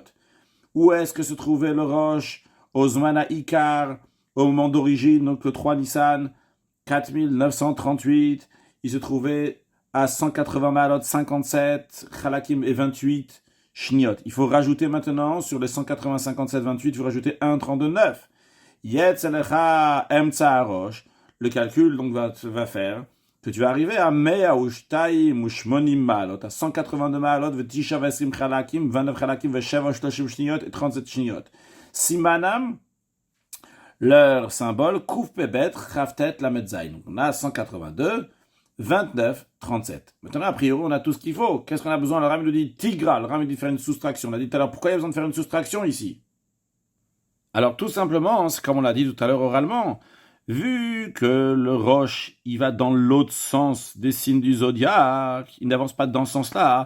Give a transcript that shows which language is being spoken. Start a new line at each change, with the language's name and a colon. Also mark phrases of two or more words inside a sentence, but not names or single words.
French: Où est-ce que se trouvait le roche au
Hebrew: זמן עיקר,
French: au moment d'origine, donc le 3 Nissan, 4938, il se trouvait à 180 malot, 57, chalakim et 28 shniot. Il faut rajouter maintenant, sur les 180, 57, 28, il faut rajouter 1, 32, 9.
Hebrew: יצא לך אמצע ראש.
French: Le calcul donc va faire que tu vas arriver à
Hebrew: מאה ושתיים ושמונים מעלות,
French: à 182 Malot,
Hebrew: ותשעה ועשרים חלקים,
French: 29 Chalakim,
Hebrew: ושבעה ושלושים שניות
French: et 37 Shniot. Simanam,
Hebrew: leur symbole, קוף פה בית, חית טית למד זין.
French: Donc on a 182, 29, 37. Maintenant, a priori, on a tout ce qu'il faut. Qu'est-ce qu'on a besoin? Le Ram nous dit Tigra, le Ram dit de faire une soustraction. On a dit tout à l'heure, pourquoi il y a besoin de faire une soustraction ici? Alors tout simplement, c'est comme on l'a dit tout à l'heure oralement, vu que le roche, il va dans l'autre sens des signes du zodiaque, il n'avance pas dans ce sens-là.